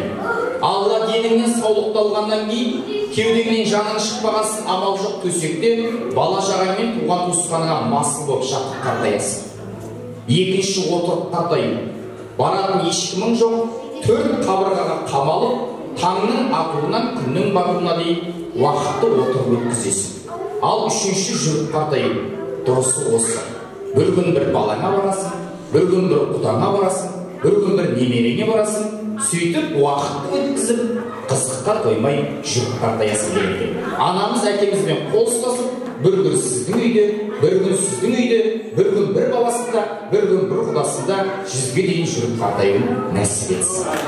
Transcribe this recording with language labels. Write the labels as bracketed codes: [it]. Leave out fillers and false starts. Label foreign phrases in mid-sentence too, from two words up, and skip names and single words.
[kk] Алла деніңнен саулықты алғаннан кейін, кеудеңнен жаның шықпағансын, амал жоқ төсекте, бала шағаңмен туған туысқаныңа масыл болып жатық қартаясың. Екінші отырып қартаю. Баратын ешкімің жоқ, 4 қабырғаға қамалып, таңның атуынан күннің батуына дейін уақытты отырып өткізесің. Ал үшінші жүріп қартаю. Дұрысы осы. Бір күн бір балаңа барасың, бір күн бір құдаңа барасың, бір күн бір немереңе барасың, сөйтіп уақытты өткізіп, қызыққа қоймай жүріп қартаясың деген. Анамыз әкемізбен қол ұстасып, бір күн сіздің үйде, бір күн сіздің үйде, бір күн бір баласында, бір күн бір құдасында 100-ге дейін жүріп қартаюын нәсіп етсін.